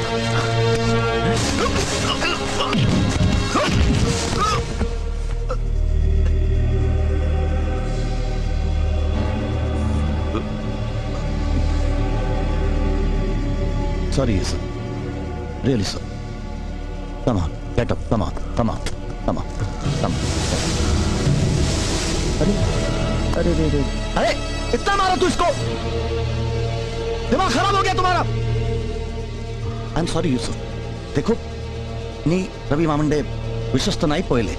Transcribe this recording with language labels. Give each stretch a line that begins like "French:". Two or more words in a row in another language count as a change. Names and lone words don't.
English: Sorry, sir. Really, sir. Come on, get up. Come on, come on, come on, come on.
Hindi: अरे, अरे, अरे, अरे! अरे! इतना मारा तू इसको? दिमाग खराब हो गया तुम्हारा?
English: I am sorry
Malayalam: യൂസഫ്. देखो നീ രവി മാമന്റെ വിശ്വസ്തനായി പോയല്ലേ.